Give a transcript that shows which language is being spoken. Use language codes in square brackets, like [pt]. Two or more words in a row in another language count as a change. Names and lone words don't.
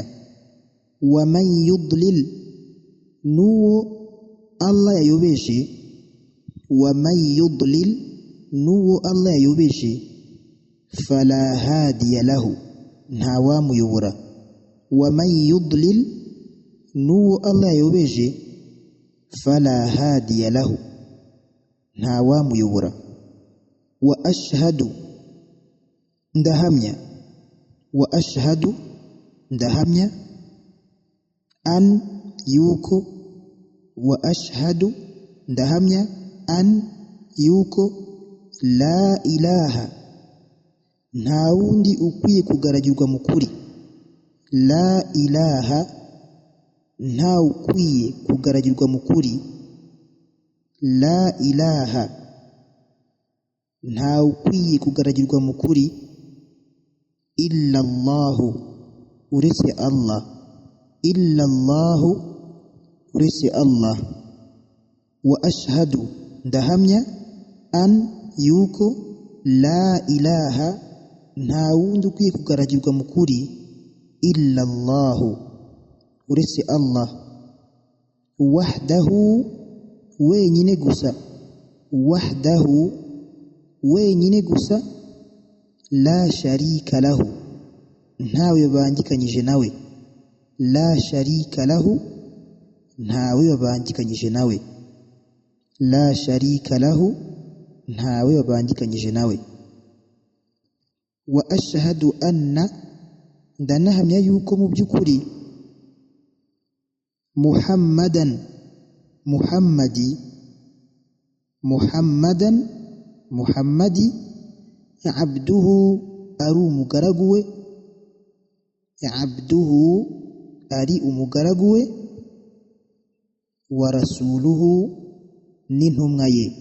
[ar] ومن يضلل, [rw] n'uwo Allah yayobeje, [ar] ومن يضلل, [rw] n'uwo Allah yayobeje, [ar] فلا هادي له, [rw] nta wamuyobora. [ar] ومن يضلل, [rw] n'uwo Allah yayobeje, [ar] فلا هادي له, [rw] nta wamuyobora. [ar] وأشهد, [rw] ndahamya, [ar] وأشهد, [rw] ndahamya, an, yuko, [ar] وأشهد, [rw] ndahamya, an, yuko, [ar] لا إله, [rw] nta wundi ukwiye kugaragirwa mu kuri. [ar] لا إله, [rw] nta ukwiye kugaragirwa mu kuri. [ar] لا إله, [rw] nta ukwiye kugaragirwa mu kuri. [ar] إلا الله, [rw] uretse Allah. [ar] إلا الله, [rw] uretse Allah. [ar] وأشهد, ndahamya, an, yuko, لا إله, [rw] nta wundi ukwiye kugaragirwa mu kuri. [ar] إلا الله, [rw] uretse Allah. [ar] Wahdahu, [rw] wenyine gusa. Wahdahu, wenyine gusa. [ar] لا شريك له, [rw] ntawe babangikanyije nawe. [ar] لا شريك له, [rw] ntawe babangikanyije nawe. [ar] لا شريك له, [rw] ntawe babangikanyije nawe. [ar] وأشهد أن, [rw] ndanahamya yuko mu by'ukuri, [ar] Muhammadan, Muhammadi, Muhammadan, Muhammadi, abduhu, [rw] ari umugaragu we, abduhu, ari umugaragu we, [ar] ورسوله, [rw] n'intumwa ye.